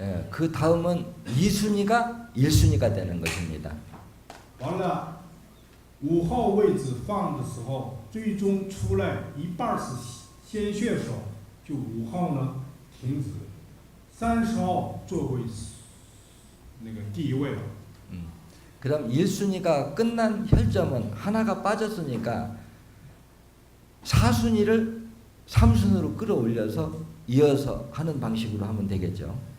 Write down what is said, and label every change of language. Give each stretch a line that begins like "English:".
Korean: 그 다음은 2순위가 1순위가 되는 것입니다.
Chinese: 完了，5号位置放的时候，最终出来一半是鲜血的时候，就5号呢停止，30号作为那个第一位了。
Korean: 그럼 1순위가 끝난 혈점은 하나가 빠졌으니까 4순위를 3순위로 끌어올려서 이어서 하는 방식으로 하면 되겠죠.